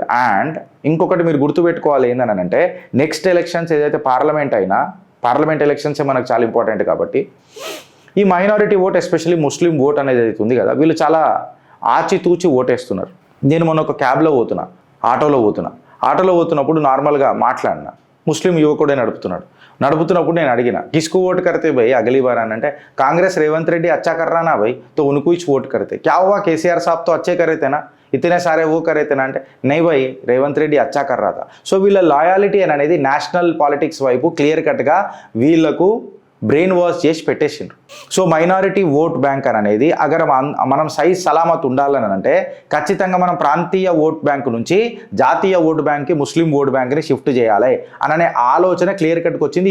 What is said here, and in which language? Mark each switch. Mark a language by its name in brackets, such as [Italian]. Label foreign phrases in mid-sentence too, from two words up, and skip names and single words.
[Telugu] అండ్ ఇంకొకటి మీరు గుర్తుపెట్టుకోవాలి ఏందని అంటే [English] next elections [Telugu] ఏదైతే [English] parliament elections [Telugu] మనకు చాలా ఇంపార్టెంట్ కాబట్టి ఈ [English] minority vote especially Muslim vote [Telugu] అనేది అవుతుంది కదా, వీళ్ళు చాలా ఆచితూచి ఓటేస్తున్నారు. నేను మొన్న ఒక క్యాబ్లో ఆటోలో పోతున్నప్పుడు నార్మల్గా మాట్లాడినా, ముస్లిం యువకుడే నడుపుతున్నప్పుడు నేను అడిగిన కిస్కు ఓటు కడితే [Hindi] भाई अगली बार [Telugu] అని అంటే కాంగ్రెస్ రేవంత్ రెడ్డి [Hindi] अच्छा कर रहा ना भाई तो उनको ही वोट करते, क्या हुआ केसीआर साहब तो अच्छे कर रहे थे ना, इतने सारे वो कर रहे थे ना [Telugu] అంటే [Hindi] नहीं भाई [Telugu] రేవంత్ రెడ్డి [Hindi] अच्छा कर रहा था. [Telugu] సో వీళ్ళ లాయాలిటీ అనేది [English] national politics [Telugu] వైపు [English] clear cut [Telugu] వీళ్ళకు [English] brain wash [Telugu] చేసి పెట్టేసిండ్రు. సో [English] minority vote bank [Telugu] అనేది అగర్ మనం [Hindi] साइज़ सलामत [Telugu] ఉండాలని అంటే ఖచ్చితంగా మనం ప్రాంతీయ [English] vote bank [Telugu] నుంచి జాతీయ [English] vote bank Muslim vote bank shift [Telugu] చేయాలి అనే ఆలోచన [English] clear cut [Telugu] వచ్చింది.